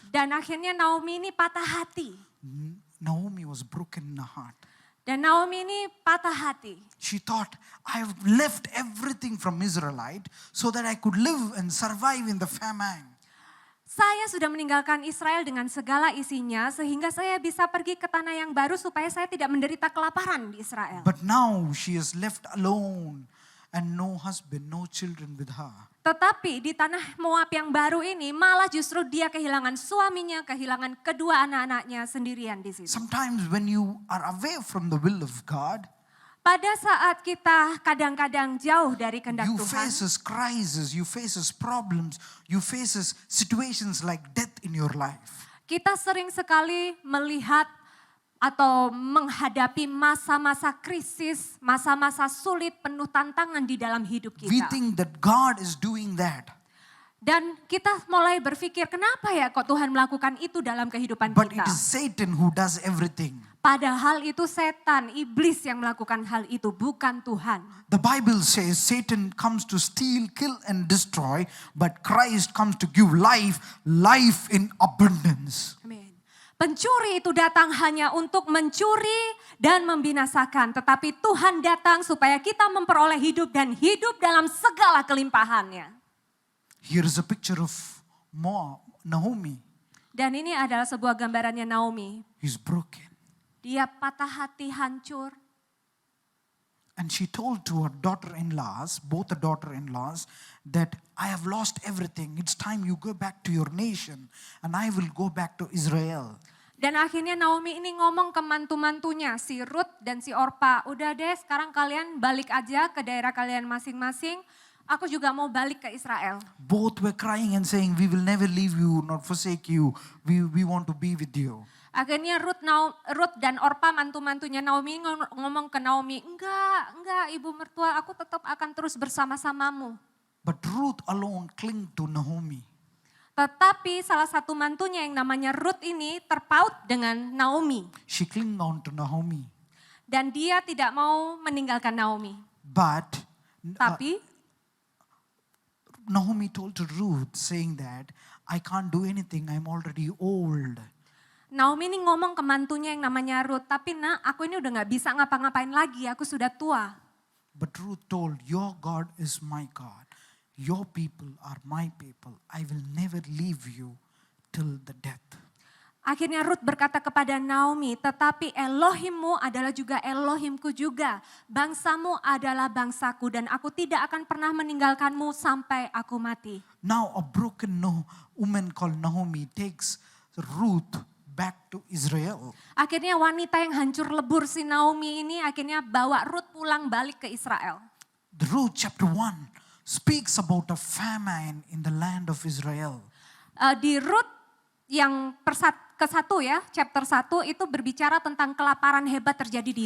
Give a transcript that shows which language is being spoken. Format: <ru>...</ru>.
<id>Dan akhirnya Naomi ini patah hati.</id> <en>Naomi was broken in her heart.</en> <id>Dan Naomi ini patah hati.</id> <en>She thought, I have left everything from Israelite so that I could live and survive in the famine.</en> <id>Saya sudah meninggalkan Israel dengan segala isinya sehingga saya bisa pergi ke tanah yang baru supaya saya tidak menderita kelaparan di Israel.</id> <en>But now she is left alone and no husband, no children with her.</en> <id>Tetapi di tanah Moab yang baru ini malah justru dia kehilangan suaminya, kehilangan kedua anak-anaknya sendirian di situ.</id> <en>Sometimes when you are away from the will of God,</en> <id>Pada saat kita kadang-kadang jauh dari kehendak</id> <en>you</en> <id>Tuhan,</id> <en>faces crisis, you faces problems, you faces situations like death in your life.</en> <id>kita sering sekali melihat atau menghadapi masa-masa krisis, masa-masa sulit penuh tantangan di dalam hidup</id> <en>We</en> <id>kita.</id> <en>think that God is doing that.</en> <id>Dan kita mulai berpikir, kenapa ya kok Tuhan melakukan itu dalam kehidupan</id> <en>But</en> <id>kita?</id> <en>it is Satan who does everything.</en> <id>Padahal itu setan, iblis yang melakukan hal itu, bukan Tuhan.</id> <en>The Bible says Satan comes to steal, kill and destroy, but Christ comes to give life, life in abundance.</en> <id>Amin. Pencuri itu datang hanya untuk mencuri dan membinasakan. Tetapi Tuhan datang supaya kita memperoleh hidup dan hidup dalam segala kelimpahannya.</id> <en>Here is a picture of Naomi.</en> <id>Dan ini adalah sebuah gambarannya Naomi.</id> <en>He's broken.</en> <id>Dia patah hati, hancur.</id> <en>And she told to her daughter-in-laws, both the daughter-in-laws, that I have lost everything. It's time you go back to your nation and I will go back to Israel.</en> <id>Dan akhirnya Naomi ini ngomong ke mantu-mantunya, si Ruth dan si Orpa. Udah deh sekarang kalian balik aja ke daerah kalian masing-masing. Aku juga mau balik ke Israel.</id> <en>Both were crying and saying, we will never leave you, nor forsake you. We want to be with you.</en> <id>Akhirnya Ruth dan Orpa mantu-mantunya Naomi ngomong ke Naomi, enggak ibu mertua, aku tetap akan terus bersama-samamu.</id> <en>But Ruth alone clung to Naomi.</en> <id>Tetapi salah satu mantunya yang namanya Ruth ini terpaut dengan Naomi.</id> <en>She clung on to Naomi.</en> <id>Dan dia tidak mau meninggalkan Naomi.</id> <en>But</en> <id>Tapi</id> <en>Naomi told to Ruth saying that, I can't do anything, I'm already old.</en> <id>Naomi ini ngomong ke mantunya yang namanya Ruth, tapi nak aku ini udah gak bisa ngapa-ngapain lagi, aku sudah tua.</id> <en>But Ruth told, your God is my God. Your people are my people. I will never leave you till the death.</en> <id>Akhirnya Ruth berkata kepada Naomi, tetapi Elohimmu adalah juga Elohimku juga. Bangsamu adalah bangsaku dan aku tidak akan pernah meninggalkanmu sampai aku mati.</id> <en>Now a broken woman called Naomi takes Ruth back to Israel.</en> <id>Akhirnya wanita yang hancur lebur si Naomi ini akhirnya bawa Ruth pulang balik ke Israel.</id> <en>The Ruth chapter 1 speaks about a famine in the land of Israel.</en> <id>Di Ruth yang ke-1 ya, chapter 1 itu berbicara tentang kelaparan hebat terjadi di</id>